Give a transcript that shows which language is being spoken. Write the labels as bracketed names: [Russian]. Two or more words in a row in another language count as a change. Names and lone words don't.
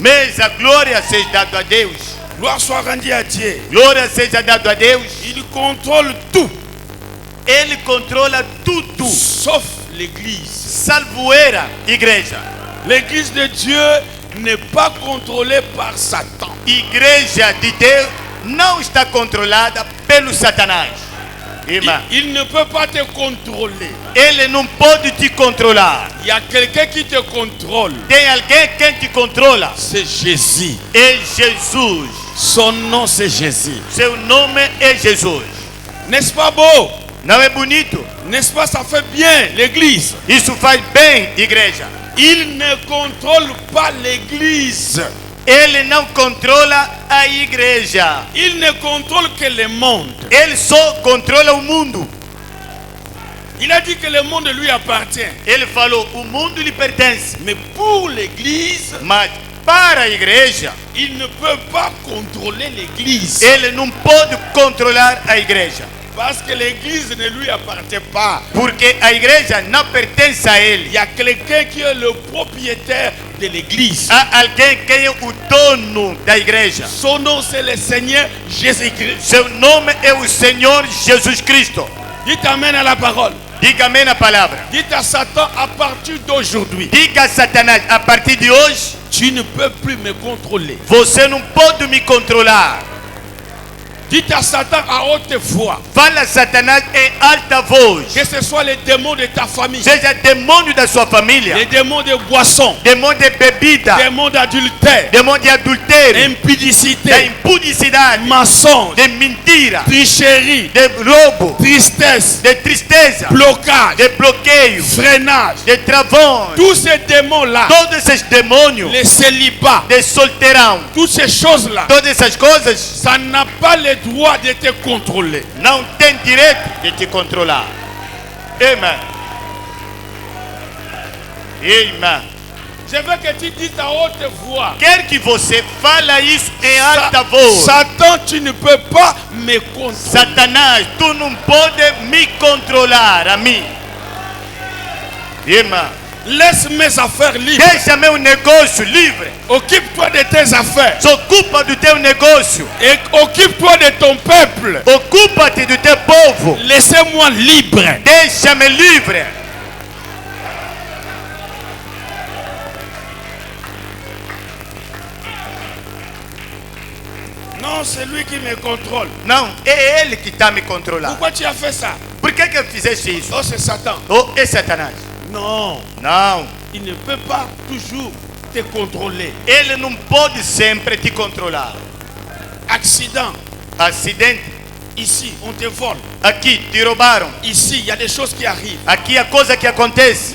[Portuguese] Mas a glória seja dada a Deus. [French] Gloire soit rendue à Dieu. [Portuguese] Glória seja dada a Deus. [French] Il contrôle tout, [Portuguese] Ele controla tudo. [French] sauf l'église. [Portuguese] Salvoeira, igreja. [French] L'église de Dieu n'est pas contrôlée par Satan. [Portuguese] Igreja de Deus não está controlada pelo Satanás. Irmã, [French] Il ne peut pas te contrôler. [Portuguese] ele não pode te controlar. [French] Il y a quelqu'un qui te contrôle. [Portuguese] Tem alguém quem te controla. [French] C'est Jésus. [Portuguese] É Jesus. [French] Son nom, c'est Jésus. [Portuguese] Seu nome é Jesus. [French] N'est-ce pas beau? [Portuguese] Não é bonito? [French] N'est-ce pas, ça fait bien l'église? [Portuguese] Isso faz bem, igreja. [French] Il ne contrôle pas l'église. [Portuguese] Ele não controla a igreja. [French] Il ne contrôle que le monde. [Portuguese] Ele só controla o mundo. [French] Il a dit que le monde lui appartient. [Portuguese] Ele falou, o mundo lhe pertence. [French] Mais pour l'église, [Portuguese] Mas para a igreja, [French] il ne peut pas contrôler l'église. [Portuguese] ele não pode controlar a igreja. [French] Parce que l'église ne lui appartient pas. [Portuguese] Porque a igreja não pertence a ele. [French] Il y a quelqu'un qui est le propriétaire de l'église. [Portuguese] Há alguém que é o dono da igreja. [French] Son nom, c'est le Seigneur Jésus-Christ. [Portuguese] Seu nome é o Senhor Jesus Cristo. [French] Dites amen à la parole. [Portuguese] Diga amém na palavra. [French] Dites à Satan, à partir d'aujourd'hui, [Portuguese] Diga a Satanás, a partir de hoje, [French] tu ne peux plus me contrôler. [Portuguese] você não pode me controlar. [French] Dites à Satan à haute voix. [Portuguese] Fala a Satanás em alta voz. [French] Que ce soit les démons de ta famille. [Portuguese] Seja demônio da sua família. [French] Les démons de boisson. [Portuguese] Demônio de bebida. [French] Démons d'adultère. [Portuguese] Demônio de adultério. [French] Impudicité. [Portuguese] Da impudicidade. [French] Mensonge. [Portuguese] De mentira. [French] Tricherie. [Portuguese] De roubo. [French] Tristesse. [Portuguese] De tristeza. [French] Blocage. [Portuguese] De bloqueio. [French] Freinage. [Portuguese] De travões. [French] Tous ces démons-là. [Portuguese] Todos esses demônios. [French] Les célibats. [Portuguese] De solteirão. [French] Toutes ces choses-là. [Portuguese] Todas essas coisas. [French] Ça n'a pas le droit de te contrôler. [Portuguese] Não tem direito de te controlar. [French] Amen. Amen. Je veux que tu dises à haute voix. [Portuguese] Quero que você fale isso em alta voz. [French] Satan, tu ne peux pas me contrôler. [Portuguese] Satanás, tu não pode me controlar a mim. Amen. [French] Laisse mes affaires libres. [Portuguese] Deixa meu negócio livre. [French] Occupe-toi de tes affaires. [Portuguese] Se ocupa do teu negócio. [French] Et occupe-toi de ton peuple. [Portuguese] Ocupa-te do teu povo. [French] Laissez-moi libre. [Portuguese] Deixa-me livre. [French] Non, c'est lui qui me contrôle. [Portuguese] Não, é ele que está me controlando. [French] Pourquoi tu as fait ça? [Portuguese] Por que eu fizeste isso? [French] Oh, c'est Satan. [Portuguese] Oh, é Satanás. [French] Non, [Portuguese] Não. [French] il ne peut pas toujours te contrôler. [Portuguese] Ele não pode sempre te controlar. [French] Accident. [Portuguese] Acidente. [French] Ici, on te vole. [Portuguese] Aqui, te roubaram. [French] Ici, il y a des choses qui arrivent. [Portuguese] Aqui a coisa que acontece.